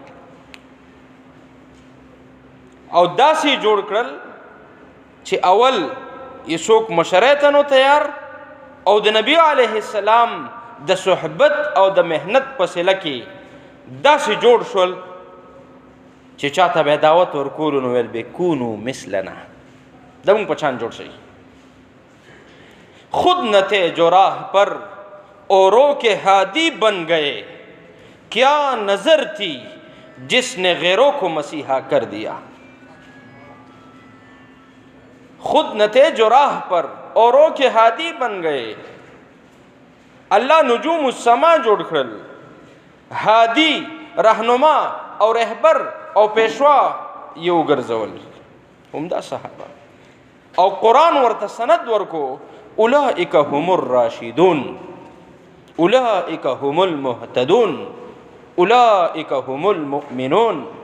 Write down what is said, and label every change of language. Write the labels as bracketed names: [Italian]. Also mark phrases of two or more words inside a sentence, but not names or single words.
[Pashto] او داسې جوړ کړل چې اول یې څوک مشرۍ ته نو تیار او د نبی علیه السلام د صحبت او د محنت په صله کې داسې جوړ شول چې چاته به دعوت ورکولو نو ویل به [Arabic] کونو مثلنا، [Pashto] د موږ په شان جوړ شئ. [Urdu] خود نہ تھے جو راہ پر اوروں کے ہادی بن گئے، کیا نظر تھی جس نے غیروں کو مسیحا کر دیا. خود نہ تھے جو راہ پر اوروں کے ہادی بن گئے. [Pashto] اللہ [Arabic] نجوم السما [Pashto] جوړ کړل، هادي رهنما او رهبر او پیشوا یو ګرځول همدا صحابه او قرآن ورته سند ورکو. [Arabic] اولئک هم الراشدون، اولئک هم المهتدون، اولئک هم المؤمنون.